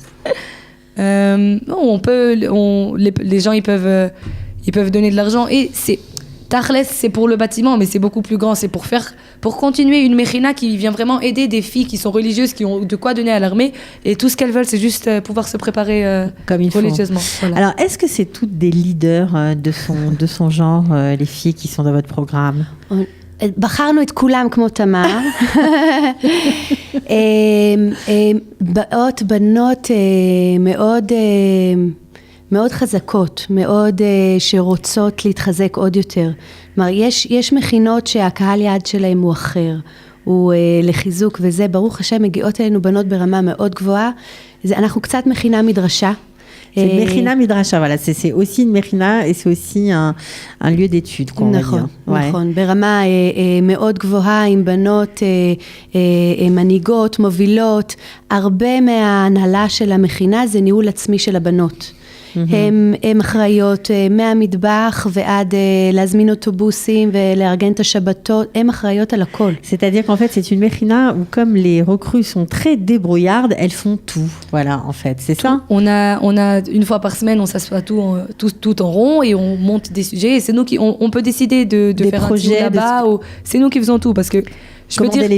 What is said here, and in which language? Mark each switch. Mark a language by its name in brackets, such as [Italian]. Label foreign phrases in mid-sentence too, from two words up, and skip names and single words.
[French] Les gens ils peuvent donner de l'argent, et c'est pour le bâtiment, mais c'est beaucoup plus grand, c'est pour continuer une Mechina qui vient vraiment aider des filles qui sont religieuses, qui ont de quoi donner à l'armée, et tout ce qu'elles veulent c'est juste pouvoir se préparer comme il religieusement. Voilà. Alors est-ce que c'est toutes des leaders de son genre, les filles qui sont dans votre programme? [Hebrew] בחרנו את כולם כמו תמר, בנות מאוד חזקות, מאוד שרוצות להתחזק עוד יותר. כלומר, יש מכינות שהקהל יעד שלהם הוא אחר, הוא לחיזוק, וזה ברוך השם מגיעות אלינו בנות ברמה מאוד גבוהה. אנחנו קצת מכינה מדרשה. [French] C'est une [Hebrew] מכינה מדרשה, [French] voilà, c'est aussi une Mechina et c'est aussi un lieu d'étude, quoi, on va dire. [Hebrew] נכון, ברמה מאוד גבוהה עם בנות מנהיגות, מובילות, הרבה מההנהלה של המכינה זה ניהול עצמי של הבנות. הם אחראיות מהמטבח ועד להזמין אוטובוסים ולארגן את השבתות, הם אחראיות על הכל. [French] C'est-à-dire qu'en fait, c'est une Mechina où comme les recrues sont très débrouillardes, elles font tout. Voilà, en fait, c'est ça. On a une fois par semaine, on s'assoit tout en rond et on monte des sujets, et c'est nous qui on peut décider de faire projets un là-bas, ou c'est nous qui faisons tout, parce que je peux dire